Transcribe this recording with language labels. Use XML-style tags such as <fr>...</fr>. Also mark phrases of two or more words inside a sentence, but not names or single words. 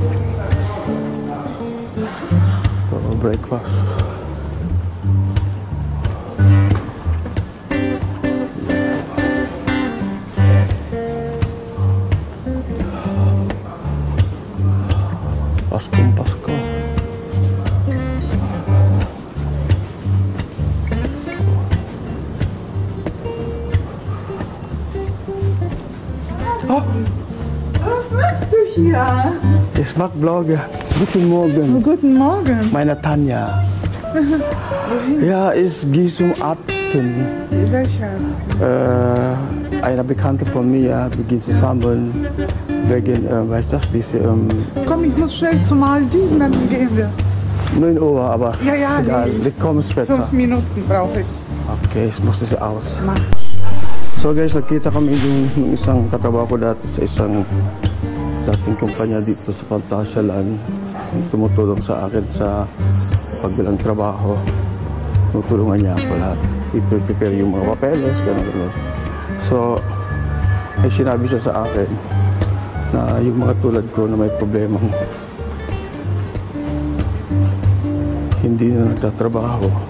<tl>Ito, breakfast. Paskong Pasko.</tl> <de>Oh, was machst du hier? Ich mag Blogger. Guten Morgen. Oh, guten Morgen. Meine Tanja. Ja, ich gehe zum Arzten. Welcher Arzt? Eine Bekannte von mir, wir gehen zusammen wegen, weißt du, diese Komm, ich muss schnell zum Maldiven, dann gehen wir. 9 Uhr, aber Ja, ja, ist egal, nee. ich komme später. 5 Minuten brauche ich. Okay, ich muss das aus. Mach.</de> <tl>So guys, nakita kami yung isang katrabaho ko dati sa isang dating kumpanya dito sa Pantasyalan. Tumutulong sa akin sa pagbilang trabaho. Tutulungan niya ako lahat. I-prepare yung mga papeles, gano'n. So, ay sinabi siya sa akin na yung mga tulad ko na may problemang hindi na nagtatrabaho.</tl>